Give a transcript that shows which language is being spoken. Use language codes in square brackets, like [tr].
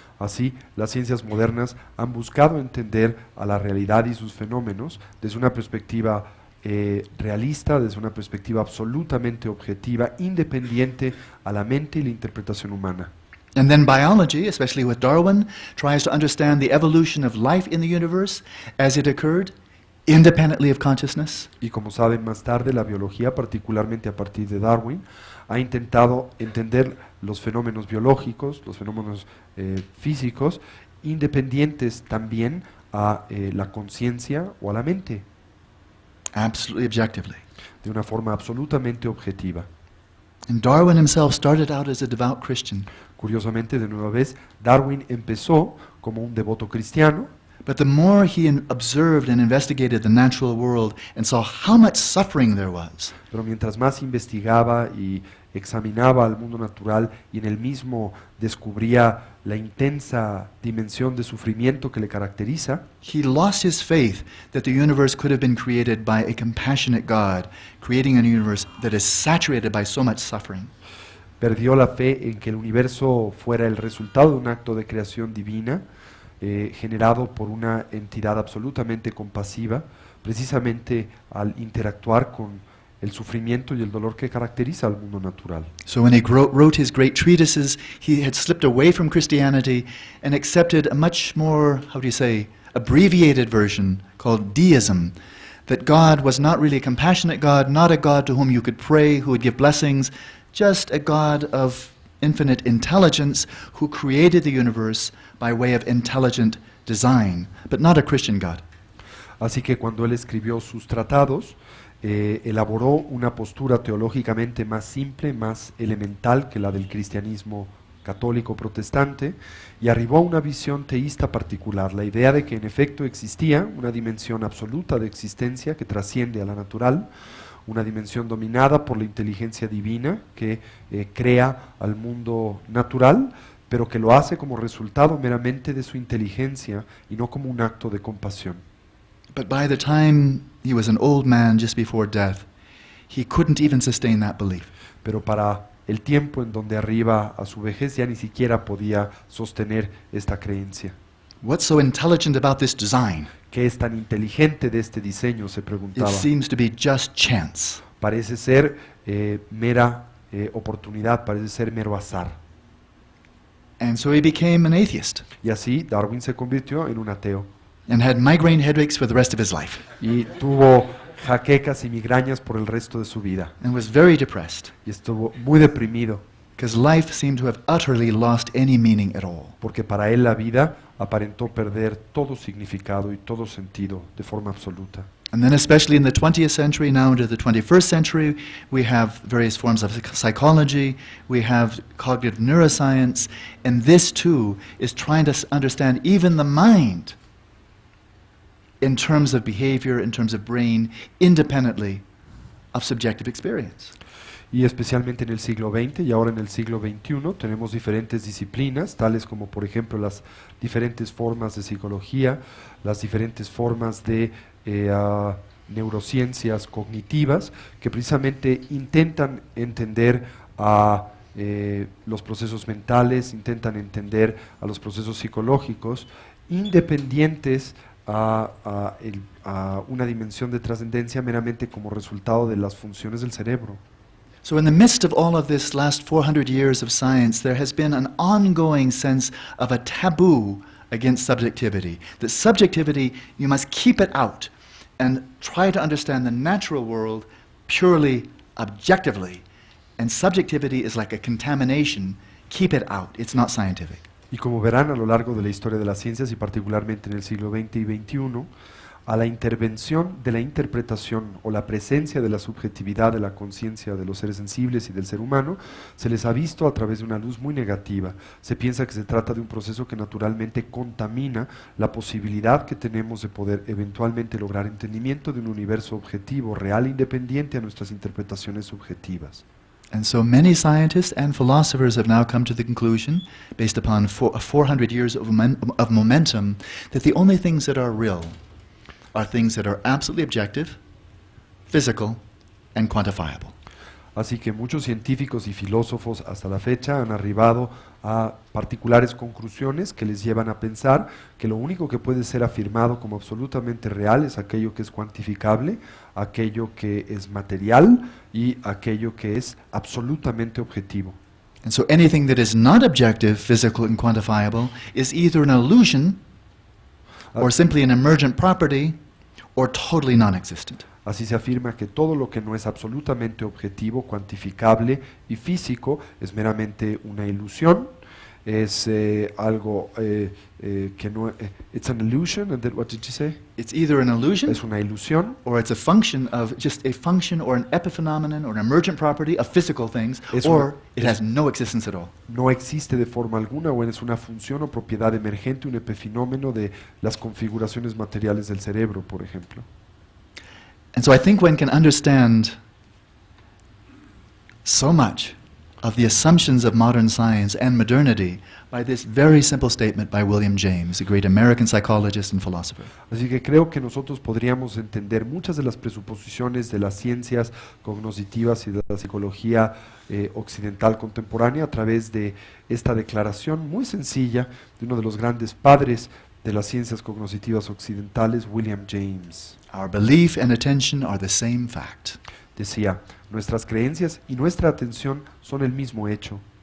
[es] Así, las ciencias modernas han buscado entender a la realidad y sus fenómenos desde una perspectiva realista, desde una perspectiva absolutamente objetiva, independiente a la mente y la interpretación humana. [en] And then biology, especially with Darwin, tries to understand the evolution of life in the universe as it occurred, independently of consciousness. [es] Y como saben, más tarde la biología, particularmente a partir de Darwin, ha intentado entender los fenómenos biológicos, los fenómenos físicos, independientes también a la conciencia o a la mente, [en] Absolutely objectively. [es] de una forma absolutamente objetiva. [en] And Darwin himself started out as a devout Christian. [es] Curiosamente, de nueva vez, Darwin empezó como un devoto cristiano, [en] But the more he observed and investigated the natural world and saw how much suffering there was, [es] pero mientras más investigaba y examinaba al mundo natural y en el mismo descubría la intensa dimensión de sufrimiento que le caracteriza, [en] he lost his faith that the universe could have been created by a compassionate God, creating a universe that is saturated by so much suffering. [es] perdió la fe en que el universo fuera el resultado de un acto de creación divina generado por una entidad absolutamente compasiva, precisamente al interactuar con el sufrimiento y el dolor que caracteriza al mundo natural. [en] So when he wrote his great treatises, he had slipped away from Christianity and accepted a much more, how do you say, abbreviated version called deism, that God was not really a compassionate God, not a God to whom you could pray, who would give blessings, just a God of infinite intelligence who created the universe by way of intelligent design, but not a Christian God. [es] Así que cuando él escribió sus tratados, elaboró una postura teológicamente más simple, más elemental que la del cristianismo católico protestante, y arribó a una visión teísta particular, la idea de que en efecto existía una dimensión absoluta de existencia que trasciende a la natural, una dimensión dominada por la inteligencia divina que crea al mundo natural, pero que lo hace como resultado meramente de su inteligencia y no como un acto de compasión. [en] But by the time he was an old man just before death, he couldn't even sustain that belief. [es] Pero para el tiempo en donde arriba a su vejez ya ni siquiera podía sostener esta creencia. [en] What's so intelligent about this design? [es] ¿Qué es tan inteligente de este diseño?, se [en] It [es] preguntaba. [en] seems to be just chance. [es] Parece ser mera oportunidad, parece ser mero azar. [en] And so he became an atheist [es] Y así Darwin se convirtió en un ateo [en] and had migraine headaches for the rest of his life [es] y tuvo jaquecas y migrañas por el resto de su vida [en] and was very depressed [es] y estuvo muy deprimido [en] because life seemed to have utterly lost any meaning at all. [es] porque para él la vida aparentó perder todo significado y todo sentido de forma absoluta. [en] And then especially in the 20th century, now into the 21st century, we have various forms of psychology, we have cognitive neuroscience, and this too is trying to understand even the mind in terms of behavior, in terms of brain, independently of subjective experience. [es] Y especialmente en el siglo XX y ahora en el siglo XXI tenemos diferentes disciplinas, tales como por ejemplo las diferentes formas de psicología, las diferentes formas de neurociencias cognitivas, que precisamente intentan entender a los procesos mentales, intentan entender a los procesos psicológicos, independientes a una dimensión de trascendencia meramente como resultado de las funciones del cerebro. [en] So in the midst of all of this last 400 years of science, there has been an ongoing sense of a taboo against subjectivity. That subjectivity, you must keep it out and try to understand the natural world purely objectively. And subjectivity is like a contamination. Keep it out. It's not scientific. [es] Y como verán a lo largo de la historia de las ciencias y particularmente en el siglo XX y XXI, a la intervención de la interpretación o la presencia de la subjetividad de la conciencia de los seres sensibles y del ser humano, se les ha visto a través de una luz muy negativa. Se piensa que se trata de un proceso que naturalmente contamina la posibilidad que tenemos de poder eventualmente lograr entendimiento de un universo objetivo, real e independiente a nuestras interpretaciones subjetivas. [en] And so many scientists and philosophers have now come to the conclusion, based upon 400 years of momentum, that the only things that are real are things that are absolutely objective, physical, and quantifiable. [es] Así que muchos científicos y filósofos hasta la fecha han arribado a particulares conclusiones que les llevan a pensar que lo único que puede ser afirmado como absolutamente real es aquello que es cuantificable, aquello que es material y aquello que es absolutamente objetivo. [en] And so anything that is not objective, physical, and quantifiable is either an illusion, or simply an emergent property, or totally non-existent. [es] Así se afirma que todo lo que no es absolutamente objetivo, cuantificable y físico es meramente una ilusión, es algo que no... [en] it's an illusion, and then what did you say? It's either an illusion, [es] Es una ilusión, [en] or it's a function of just a function or an epiphenomenon or an emergent property of physical things, [es] Es [en] or [es] una- [en] it has no existence at all. [es] no existe de forma alguna o es una función o propiedad emergente, un epifenómeno de las configuraciones materiales del cerebro, por ejemplo. [en] And so I think one can understand so much of the assumptions of modern science and modernity by this very simple statement by William James, a great American psychologist and philosopher. [es] Así que creo que nosotros podríamos entender muchas de las presuposiciones de las ciencias cognitivas y de la psicología occidental contemporánea a través de esta declaración muy sencilla de uno de los grandes padres de las ciencias cognitivas occidentales, William James. [en] Our belief and attention are the same fact. [es] Decía, nuestras creencias y nuestra atención son el mismo hecho.